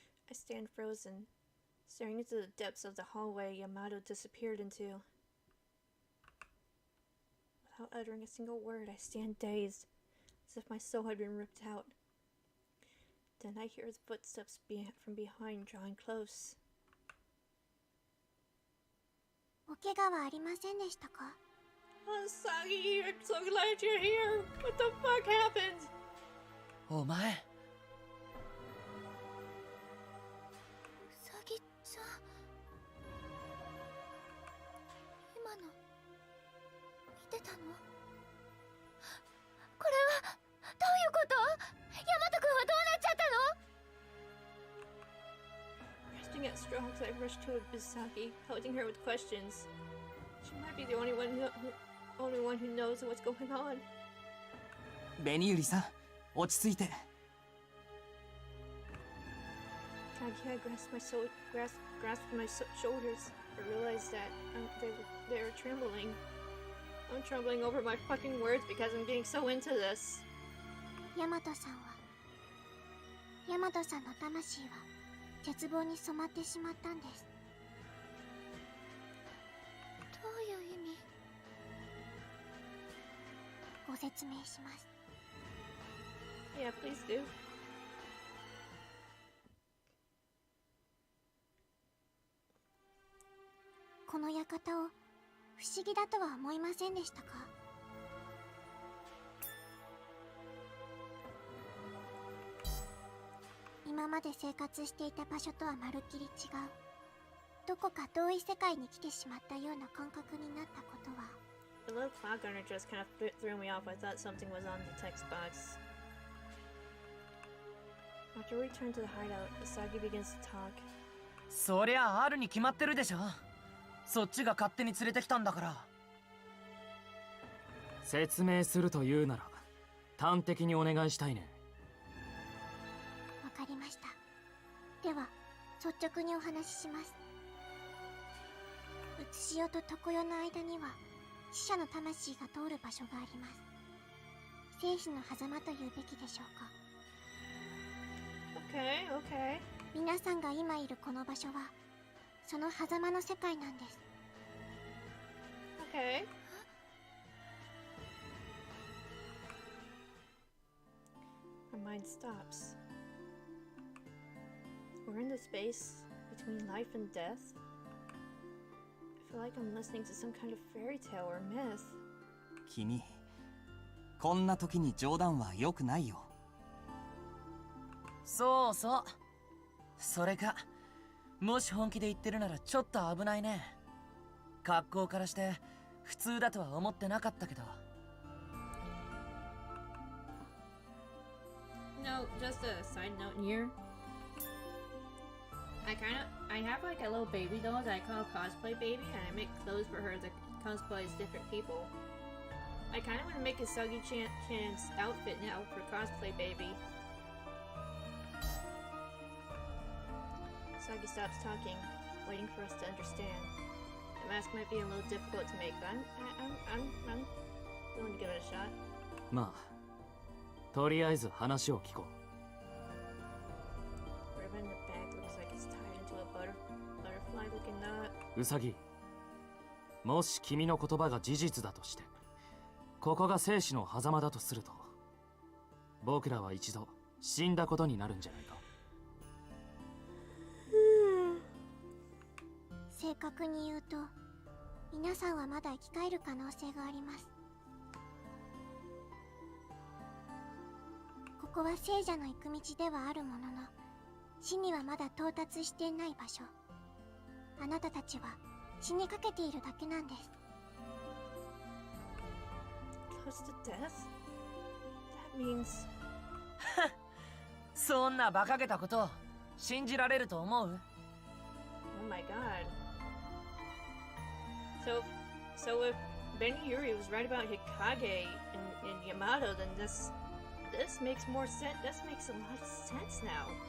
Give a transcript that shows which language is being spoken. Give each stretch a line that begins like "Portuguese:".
English: I stand frozen, staring into the depths of the hallway Yamato disappeared into. Without uttering a single word, I stand dazed, as if my soul had been ripped out. Then I hear his footsteps from behind drawing close.
Japanese: お怪我はありませんでしたか？
English: Oh, Sagi, I'm so glad you're here! What the fuck happened?
Japanese: お前。うさぎちゃん。今の見てたの？これはどういうこと？ヤマト君はどうなっちゃったの？
English: Resting at strokes, I rush to Bisaki, pelting her with questions. She might be the only one who knows what's going on.
Japanese: ベニユリさん、落ち着いて。
English: Kaguya grasped my shoulders. I realized that they were trembling. I'm trembling over my fucking words because I'm getting so into this.
Japanese: ヤマトさんの魂は絶望に染まってしまったんです。どういう意味？ご説明します。
English: Yeah, please do.
Japanese: この館を不思議だとは思いませんでしたか？今まで生活していた場所とはまるっきり違う、どこか遠い世界に来てしまったような感覚になったことは。
English: The little clock gunner just kind of threw me off. I thought something was on the text box. After we return to the hideout, Isagi begins to talk.
Japanese: そりゃあるに決まってるでしょ。そっちが勝手に連れてきたんだから。説明するというなら端的にお願いしたいね。わかりました。では率直にお話しします。うつしよと常世の間には死者の魂が通る場所があります。生死の狭間というべきでしょうか。
English: Okay.
Japanese: 皆さんが今いるこの場所はその狭間の世界なんです。
English: Okay. My mind stops. We're in the space between life and death. I feel like I'm listening to some kind of fairy tale or myth.
Japanese: 君、こんな時に冗談は良くないよ。そうそう。それか、もし本気で言ってるならちょっと危ないね。格好からして普通だとは思ってなかったけど。
English: No, just a side note here. I have like a little baby doll that I call Cosplay Baby, and I make clothes for her that cosplay as different people. I kind of want to make a Suggy Chan's outfit now for Cosplay Baby. Suggy stops talking, waiting for us to understand. The mask might be a little difficult to make, but I'm willing to give it a shot.
Japanese: まあとりあえず話を聞こ
English: Ribbon in the back looks like it's tied into a butterfly looking knot.
Japanese: うウサギもし君の言葉が事実だとしてここが生死の狭間だとすると僕らは一度死んだことになるんじゃないか。正確に言うと皆さんはまだ生き返る可能性があります。ここは聖者の行く道ではあるものの死にはまだ到達していない場所。あなたたちは死にかけているだけなんです。
English: Close to death? That means...
Japanese: そんな馬鹿げたこと信じられると思う？
English: Oh my god. So if Benny Yuri was right about Hikage and Yamato, then this makes more sense. This makes a lot of sense now.